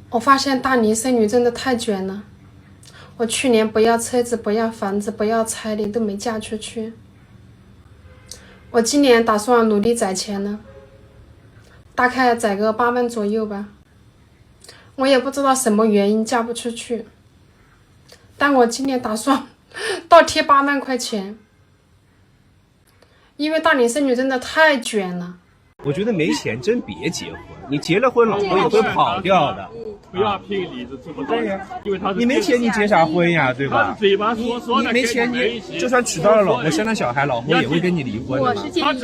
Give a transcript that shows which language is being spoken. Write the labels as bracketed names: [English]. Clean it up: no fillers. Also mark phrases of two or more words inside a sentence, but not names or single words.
[Chinese] 我发現大齡剩女真的太卷了。我去年不要車子，不要房子，不要彩禮都沒嫁出去。我今年打算努力攒錢了，大概攒個8萬左右吧。我也不知道什麼原因嫁不出去，但我今年打算倒貼8萬塊錢，因為大齡剩女真的太卷了。我覺得沒錢真別結婚，你結了婚，老婆也會跑掉的。不要憑裡子這麼多，因為他你沒錢你結啥婚呀，對吧？嘴巴說你沒錢你就算娶到了老婆，生了小孩，老婆也會跟你離婚的嘛。